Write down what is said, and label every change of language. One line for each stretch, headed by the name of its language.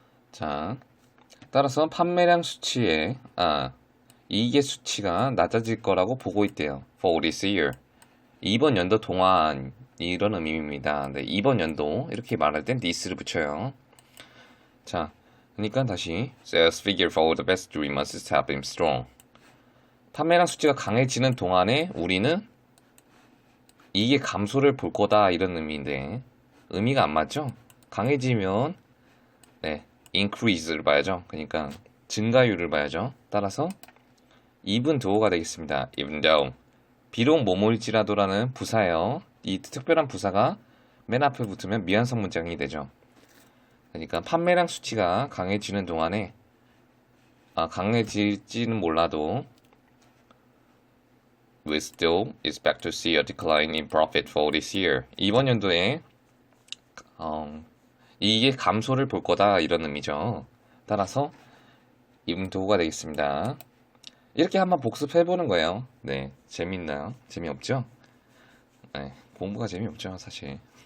Korean: 자, 따라서 판매량 수치에 이익의 수치가 낮아질 거라고 보고 있대요.
English: For this year.
Korean: 이번 연도 동안 이런 의미입니다. 네, 이번 연도 이렇게 말할 땐 this를 붙여요. 자, 그러니까 다시
English: sales figure for the past 3 months have been strong.
Korean: 판매량 수치가 강해지는 동안에 우리는 이게 감소를 볼 거다 이런 의미인데 의미가 안 맞죠? 강해지면 네, increase를 봐야죠. 그러니까 증가율을 봐야죠. 따라서 even though가 되겠습니다.
English: even though.
Korean: 비록 뭐뭐일지라도라는 부사예요. 이 특별한 부사가 맨 앞에 붙으면 미완성 문장이 되죠. 그러니까 판매량 수치가 강해지는 동안에 강해질지는 몰라도
English: we still expect to see a decline in profit for this year.
Korean: 이번 연도에 이게 감소를 볼 거다 이런 의미죠. 따라서 even though가 되겠습니다. 이렇게 한번 복습해보는 거예요. 네, 재밌나요? 재미없죠? 네, 공부가 재미없죠, 사실.